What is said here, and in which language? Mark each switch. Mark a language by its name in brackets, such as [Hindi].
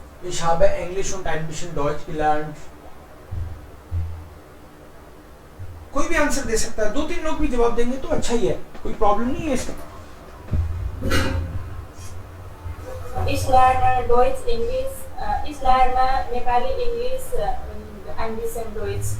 [German] Ich habe Englisch und ein bisschen Deutsch gelernt. [Hindi] कोई भी answer दे सकता है, 2-3 लोग भी जवाब देंगे तो अच्छा ही है, कोई प्रॉब्लम नहीं है इसमें। [German] Ich lerne Deutsch, English. Ich lerne Nepali, English, ein bisschen Deutsch.